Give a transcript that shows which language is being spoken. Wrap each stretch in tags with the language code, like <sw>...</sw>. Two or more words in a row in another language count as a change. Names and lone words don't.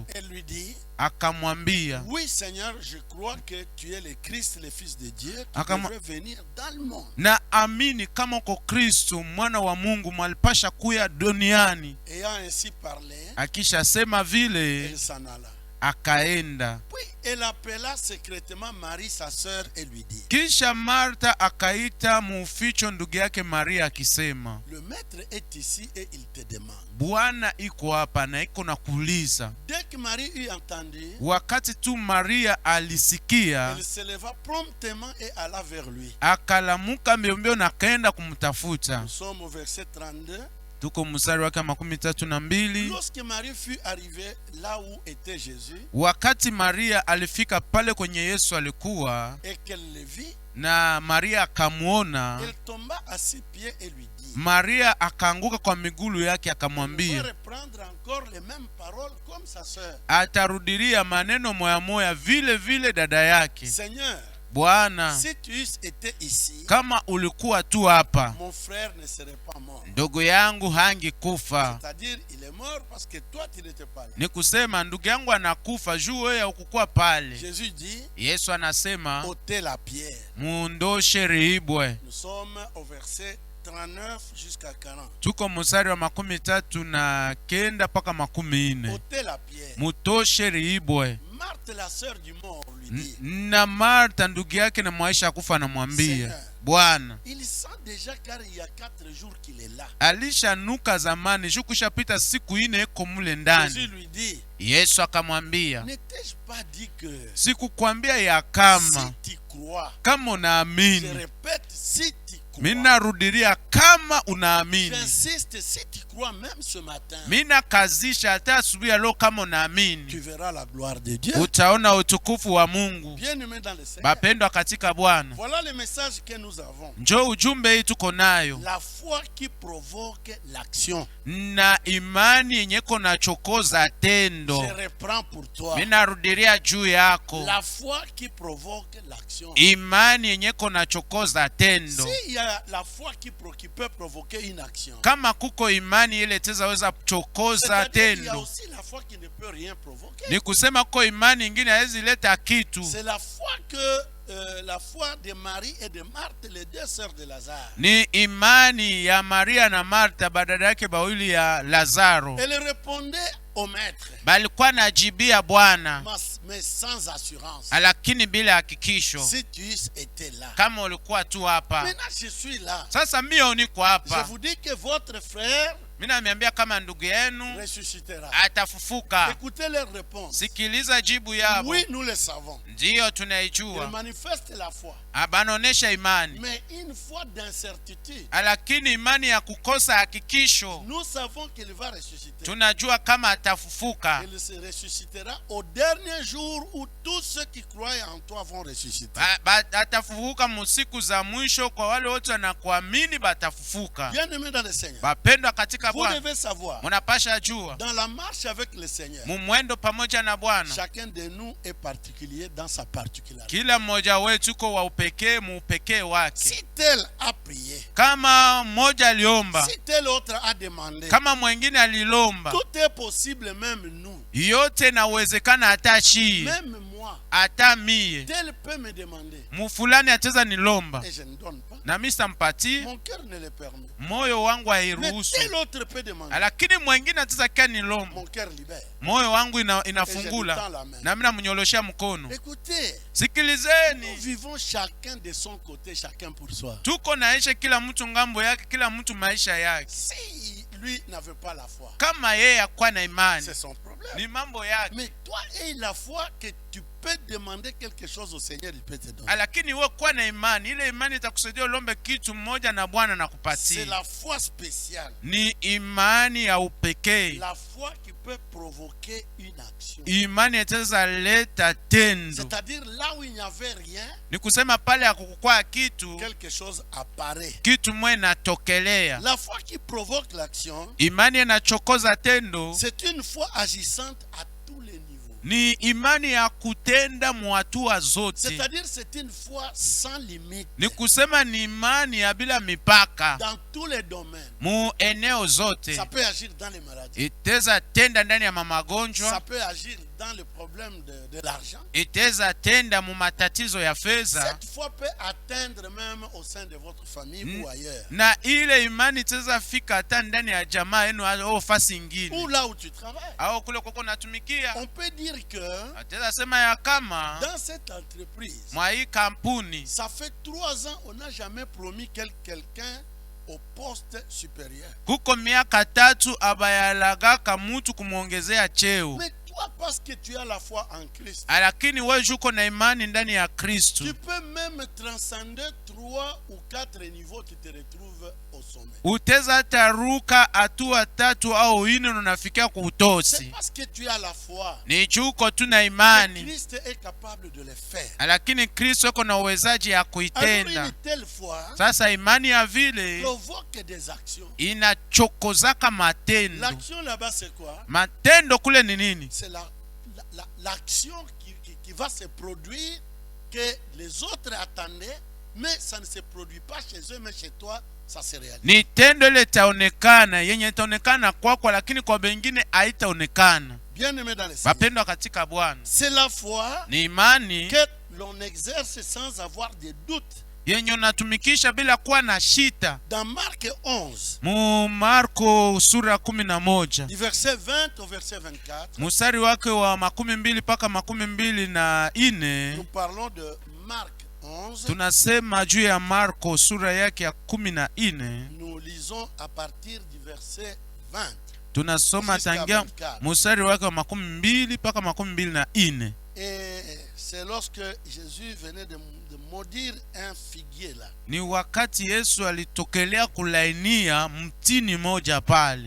<fr>Elle lui dit,</fr> <sw>akamwambia,</sw> <fr>oui Seigneur, je crois que tu es le Christ, le Fils de Dieu, qui devrait venir dans le monde.</fr> <sw>Na amini kama uko Kristo mwana wa Mungu mwalipasha kuya duniani.</sw> <fr>Ayant ainsi parlé,</fr> <sw>akisha sema vile,</sw> <fr>elle s'en alla.</fr> <sw>Akaenda.</sw> <fr>Puis elle appela secrètement Marie sa sœur et lui dit,</fr> <sw>kisha Martha akaita muficho ndugu yake Maria akisema,</sw> <fr>le maître est ici et il te demande.</fr> <sw>Bwana iko hapa na iko nakuuliza.</sw> <fr>Dès que Marie eut entendu,</fr> <sw>wakati tu Maria alisikia,</sw> <fr>elle se leva promptement et alla vers lui.</fr> <sw>Akalamuka mbio mbio na kaenda kumtafuta.</sw> <fr>Nous sommes au verset 32.</fr> <sw>Tuko mstari wake 32.</sw> <fr>Lorsque Marie fut arrivée là où était Jésus,</fr> <sw>Wakati Maria alifika pale kwenye Yesu alikuwa,</sw> <fr>et qu'elle le vit,</fr> <sw>na Maria akamuona,</sw> <fr>elle tomba à ses pieds et lui dit,</fr> <sw>Maria akaanguka kwa miguu yake</sw> <fr>elle</fr> <sw>akamwambia,</sw> <fr>va reprendre encore les mêmes paroles comme sa sœur.</fr> <sw>atarudilia maneno moya moya vile vile dada yake.</sw> <fr>Seigneur,</fr> <sw>Bwana,</sw> <fr>si tu eusses été ici,</fr> <sw>kama ulikuwa tu hapa,</sw> <fr>mon frère ne serait pas mort.</fr> <sw>ndugu yangu hangekufa.</sw> <fr>C'est-à-dire, il est mort parce que toi, tu n'étais pas là.</fr> <sw>Ni kusema ndugu yangu anakufa juu wewe haukukuwa pale.</sw> <fr>Jésus dit,</fr> <sw>Yesu anasema</sw> <fr>ôtez la pierre.</fr> <sw>muondoshe rihibwe.</sw> <fr>Nous sommes au verset 39 jusqu'à 40.</fr> <sw>Tuko mstari wa 39 mpaka 40.</sw> <fr>Ôtez la pierre.</fr> <sw>Mutoshe rihibwe.</sw> <fr>Marthe, la sœur du mort, lui dit,</fr> <sw>Na Marta ndugu yake na mwaisha kufa anamwambia,</sw> <fr>Seigneur,</fr> <sw>Bwana,</sw> <fr>il sent déjà car il y a 4 jours qu'il est là.</fr> <sw>alishanuka zamani, shukushapita siku 4 eko mule ndani.</sw> <fr>Jésus lui dit,</fr> <sw>Yesu akamwambia,</sw> <fr>n'ai-je pas dit que</fr> <sw>sikukwambia ya kama</sw> <fr>si tu crois,</fr> <sw>kama</sw> <fr>je</fr> <sw>unaamini?</sw> <fr>répète, si tu crois,</fr> <sw>Mina rudilia kama unaamini.</sw> <fr>j'insiste, si tu crois même ce matin,</fr> <sw>Mina kazisha hata asubuhi ya leo, kama</sw> <fr>tu</fr> <sw>unaamini</sw> <fr>verras la gloire de Dieu.</fr> <sw>utaona utukufu wa Mungu.</sw> <fr>Bien-aimés dans le Seigneur,</fr> <sw>Bapendwa katika Bwana,</sw> <fr>voilà le message que nous avons.</fr> <sw>njoo ujumbe hii tuko nayo,</sw> <fr>La foi qui provoque l'action.</fr> <sw>na imani yenye kona chokoza tendo.</sw> <fr>Je reprends pour toi.</fr> <sw>Mina rudilia juu yako,</sw> <fr>La foi qui provoque l'action.</fr> <sw>imani yenye kona chokoza tendo.</sw> <fr>S'il y a la foi qui peut provoquer une action,</fr> <sw>Kama kuko imani ile tezaweza chokoza</sw> <fr>c'est-à-dire qu'il y a</fr> <sw>tendo,</sw> <fr>aussi la foi qui ne peut rien provoquer.</fr> <sw>ni kusema kuko imani ingine haiwezi leta kitu.</sw> <fr>C'est la foi que la foi de Marie et de Marthe, les deux sœurs de Lazare.</fr> <sw>Ni imani ya Maria na Marta badada yake bawili ya Lazaro.</sw> <fr>Elle répondait au maître,</fr> <sw>Balikuwa najibia Bwana,</sw> <fr>mais sans assurance.</fr> <sw>lakini bila hakikisho.</sw> <fr>Si tu étais là.</fr> <sw>Kama ulikuwa tu hapa.</sw> <fr>Maintenant je suis là.</fr> <sw>Sasa mimi niko</sw> <fr>Je</fr> <sw>hapa.</sw> <fr>vous dis que votre frère</fr> <sw>Mimi naambia kama ndugu yenu</sw> <fr>ressuscitera.</fr> <sw>atafufuka.</sw> <fr>Écoutez leur réponse.</fr> <sw>Sikiliza jibu yabo.</sw> <fr>Oui, nous le savons.</fr> <sw>Ndiyo</sw> <fr>Il</fr> <sw>tunaijua.</sw> <fr>manifeste la foi.</fr> <sw>Abanaonesha imani.</sw> <fr>Mais une foi d'incertitude,</fr> <sw>Lakini imani ya kukosa hakikisho,</sw> <fr>nous savons qu'il va ressusciter.</fr> <sw>tunajua kama atafufuka.</sw> <fr>Il se ressuscitera au dernier jour où tous ceux qui croient en toi vont ressusciter.</fr> <sw>Atafufuka musiku za mwisho, kwa wale wote wanakuamini batafufuka.</sw> <fr>Bien-aimés dans le Seigneur,</fr> <sw>Bapendwa katika</sw> <fr>vous</fr> <sw>Bwana,</sw> <fr>devez savoir,</fr> <sw>munapasha jua</sw> <fr>dans la marche avec le Seigneur,</fr> <sw>mumwendo pamoja na Bwana,</sw> <fr>chacun de nous est particulier dans sa particularité.</fr> <sw>kila mmoja wetu uko wa upekee muupekee wake.</sw> <fr>Si tel a prié,</fr> <sw>Kama mmoja aliomba,</sw> <fr>si tel autre a demandé,</fr> <sw>kama mwingine alilomba,</sw> <fr>tout est possible, même nous,</fr> <sw>yote nawezekana. Hata shii,</sw> <fr>même moi,</fr> <sw>hata mie</sw> <fr>tel peut me demander</fr> <sw>mufulani ateza nilomba</sw> <fr>et je ne donne pas.</fr> <sw>na mimi simpatie,</sw> <fr>Mon cœur ne le permet.</fr> <sw>moyo wangu</sw> <fr>Mais</fr> <sw>hairuhusu.</sw> <fr>tel autre peut demander.</fr> <sw>Lakini mwingine ateza kia nilomba,</sw> <fr>Mon cœur libère.</fr> <sw>moyo wangu</sw> <fr>Et je lui tends</fr> <sw>inafungula</sw> <fr>la main.</fr> <sw>na mimi namnyoloshea mkono.</sw> <fr>Écoutez, nous</fr> <sw>Sikilizeni,</sw> <fr>vivons chacun de son côté, chacun pour soi.</fr> <sw>tuko naisha kila mtu ngambo yake, kila mtu maisha yake.</sw> <fr>Si lui n'avait pas la foi,</fr> <sw>Kama yeye akuwa na imani</sw> <fr>c'est son problème.</fr> <sw>ni mambo yake,</sw> <fr>Mais toi, aie la foi que tu peux demander quelque chose au Seigneur, il peut te donner.</fr> <sw>lakini wewe kuwa na imani. Ile imani itakusaidia ulombe kitu mmoja na Bwana</sw> <fr>C'est</fr> <sw>nakupatia.</sw> <fr>la foi spéciale.</fr> <sw>Ni imani ya upekee,</sw> <fr>La foi qui peut provoquer une action.</fr> <sw>imani itaweza leta tendo.</sw> <fr>C'est-à-dire là où il n'y avait rien,</fr> <sw>Ni kusema pale hakukukua kitu,</sw> <fr>quelque chose apparaît.</fr> <sw>kitu mwe natokelea.</sw> <fr>La foi qui provoque l'action,</fr> <sw>Imani inachokoza tendo,</sw> <fr>c'est une foi agissante à tous les niveaux.</fr> <sw>ni imani ya kutenda muhatua zote.</sw> <fr>C'est-à-dire c'est une foi sans limite</fr> <sw>Ni kusema ni imani ya bila mipaka</sw> <fr>dans tous les domaines.</fr> <sw>mu eneo zote.</sw> <fr>Ça peut agir dans les maladies.</fr> <sw>Iteza tenda ndani ya</sw> <fr>Ça</fr> <sw>magonjwa,</sw> <fr>peut agir dans le problème de l'argent.</fr> <sw>iteza tenda mu matatizo ya fedha,</sw> <fr>Cette foi peut atteindre même au sein de votre famille ou ailleurs.</fr> <sw>na ile imani iteza fika hata ndani ya jamaa yenu au fasi</sw> <fr>Ou</fr> <sw>ingine</sw> <fr>là où tu travailles.</fr> <sw>au kule koko natumikia.</sw> <fr>On peut dire que</fr> <sw>Ateza sema ya kama</sw> <fr>dans cette entreprise,</fr> <sw>mwa hii kampuni</sw> <fr>ça fait 3 ans on n'a jamais promis quelqu'un au poste supérieur.</fr> <sw>kuko miaka 3 abayalagaka mutu kumwongezea cheo.</sw> <fr>Mais toi, parce que tu as la foi en Christ,</fr> <sw>lakini wewe uko na imani ndani ya Kristo,</sw> <fr>tu peux même transcender 3 ou 4 niveaux, tu te retrouves au sommet.</fr> <sw>uteza taruka hatua 3 au 4 na unafikia</sw> <fr>C'est</fr> <sw>kuutosi.</sw> <fr>parce que tu as la foi</fr> <sw>Ni juko tu na</sw> <fr>que</fr> <sw>imani,</sw> <fr>Christ est capable de le faire.</fr> <sw>lakini Kristo yuko na uwezaji ya</sw> <fr>Alors</fr> <sw>kuitenda.</sw> <fr>une telle foi</fr> <sw>Sasa imani ya vile</sw> <fr>provoque des actions.</fr> <sw>inachokozaka matendo.</sw> <fr>L'action là-bas, c'est quoi?</fr> <sw>Matendo kule ni nini?</sw> <fr>C'est l'action qui va se produire, que les autres attendaient, mais ça ne se produit pas chez eux, mais chez toi, ça se réalise.</fr> <sw>Ni tendo ile itaonekana, yenye itaonekana kwako, lakini kwa wengine haitaonekana.</sw> <fr>Bien-aimé dans le Seigneur,</fr> <sw>Wapendwa katika Bwana,</sw> <fr>c'est la foi</fr> <sw>ni imani</sw> <fr>que l'on exerce sans avoir de doute.</fr> <sw>yenye unatumikisha bila kuwa na shita.</sw> <fr>Dans Marc 11,</fr> <sw>Mu Marko sura 11</sw> <fr>du verset 20 au verset 24,</fr> <sw>mstari wake wa 12 mpaka 24,</sw> <fr>nous parlons de Marc 11.</fr> <sw>tunasema juu ya Marko sura yake ya 14.</sw> <fr>Nous lisons à partir du verset 20.</fr> <sw>Tunasoma tangia mstari wake wa 12 mpaka 24.</sw> <fr>Et c'est lorsque Jésus venait de maudire un figuier là.</fr> <sw>Ni wakati Yesu alitokelea kulainia mtini moja pale.</sw>